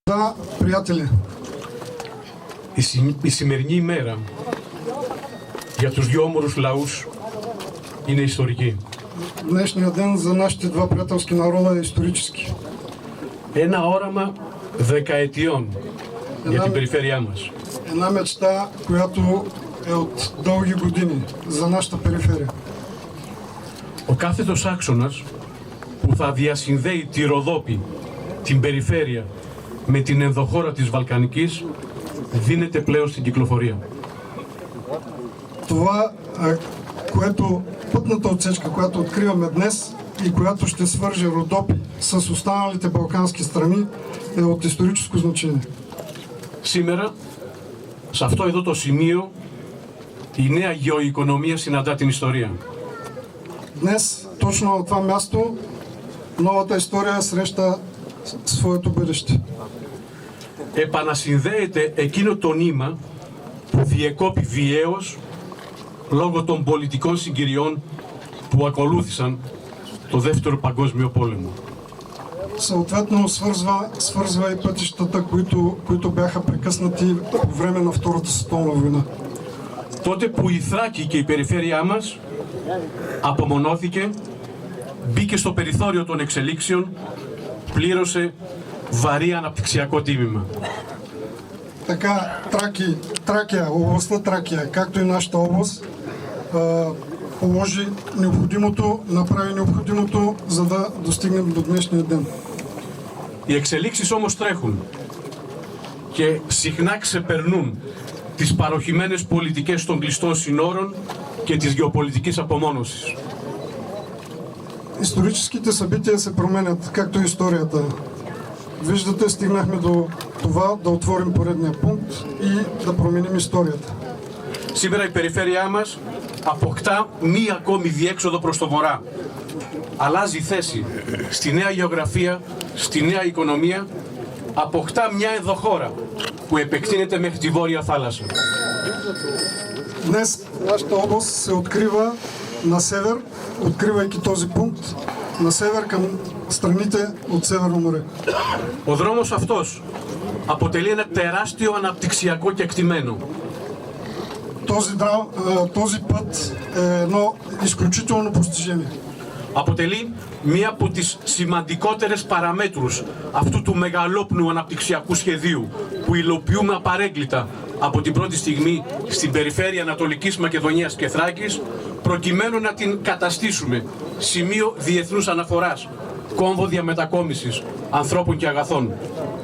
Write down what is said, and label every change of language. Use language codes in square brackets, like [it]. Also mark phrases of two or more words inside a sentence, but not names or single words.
[bg] Да, приятели. [el] Η σημερινή ημέρα για τους δυο όμορους λαούς είναι ιστορική. [bg] Днешният ден за нашите два приятелски народа е исторически. [el] Ένα όραμα δεκαετιών για την περιφέρειά μας. [bg] Една мечта, която е от дълги години за нашата периферия. [el] Ο κάθετος άξονας που θα διασυνδέει τη Ροδόπη, την περιφέρεια, με την ενδοχώρα της Βαλκανικής δίνεται πλέον στην κυκλοφορία. [bg] Това, което пътната отсечка, която откриваме днес и която ще свърже Родопи с останалите балкански страни, е от историческо значение. [el] Σήμερα, σε αυτό εδώ το σημείο, η νέα γεωοικονομία συναντά την ιστορία. [bg] Днес, точно на това място, новата история среща своето бъдеще. [el] Επανασυνδέεται εκείνο το νήμα που διεκόπη βιαίως λόγω των πολιτικών συγκυριών που ακολούθησαν το Δεύτερο Παγκόσμιο Πόλεμο. [bg] Съответно свързва и пътищата, които бяха прекъснати по време на Втората световна война. [el] Τότε που η Θράκη και η περιφέρειά μας απομονώθηκε, μπήκε στο περιθώριο των εξελίξεων, πλήρωσε βαρύ αναπτυξιακό τίμημα. [bg] Така, Тракия, областта Тракия, както и нашата област, положи необходимото, направи необходимото, за да достигнем до днешния ден. [el] Οι εξελίξεις όμως τρέχουν και συχνά ξεπερνούν τις παροχημένες πολιτικές των κλειστών συνόρων και της γεωπολιτικής απομόνωσης. [bg] Историческите събития се променят, както и историята. Виждате, стигнахме до това да отворим поредния пункт и да променим историята. [el] Σήμερα η περιφέρειά μας αποκτά μία ακόμη διέξοδο προς το βορρά. Αλλάζει θέση στη νέα γεωγραφία, στη νέα οικονομία, αποκτά μια ενδοχώρα που επεκτείνεται μέχρι τη Βόρεια Θάλασσα. [bg] Днес нашата област се открива на север, откривайки този пункт, на север към страните от Северно море. [el] Ο δρόμος αυτός αποτελεί ένα τεράστιο αναπτυξιακό κεκτημένο. [bg] Този път е едно изключително постижение. [el] Αποτελεί μία από τις σημαντικότερες παραμέτρους αυτού του μεγαλόπνου αναπτυξιακού σχεδίου που υλοποιούμε απαρέγκλητα από την πρώτη στιγμή στην περιφέρεια Ανατολικής Μακεδονίας και Θράκης, προκειμένου να την καταστήσουμε σημείο διεθνούς αναφοράς, κόμβο διαμετακόμισης ανθρώπων και αγαθών.